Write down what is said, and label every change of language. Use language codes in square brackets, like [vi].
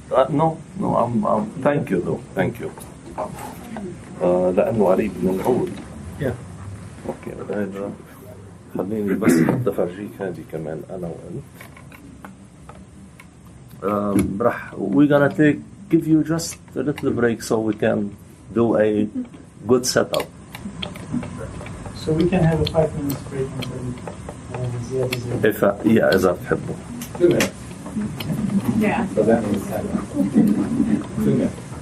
[en] No, thank you though, thank you. [ar] لأنه قريب من العود. اوكي هذا خليني بس افرجيك هذه كمان انا وانت. [en] we're gonna give you just a little break so we can do a good setup. So we can have a 5 minutes break until Ziad is ready. [ar] إذا بتحبوا. [en] Yeah. So that means 2 minutes.